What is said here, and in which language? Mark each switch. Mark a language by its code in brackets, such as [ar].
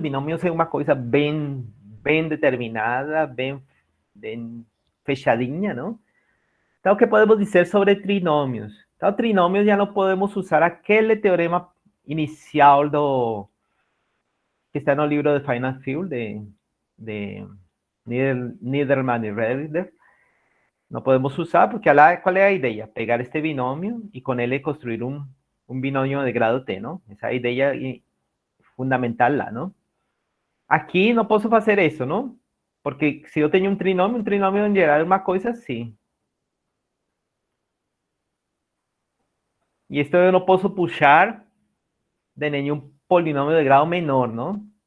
[pt] Binômios é uma coisa bem determinada, bem fechadinha, não? Então, o que podemos dizer sobre trinômios? Então, trinômios já não podemos usar aquele teorema inicial que está no livro de Finite Field, de Niederman y Redder. [es] No podemos usar porque ¿cuál es la idea? Pegar este binomio y con él construir un binomio de grado t, ¿no? Esa idea fundamental [pt] lá, [es] ¿no? [pt] Aqui não posso fazer isso, não? Porque se eu tenho um trinômio em geral é uma coisa assim. E isto eu não posso puxar de nenhum polinômio de grau menor, não?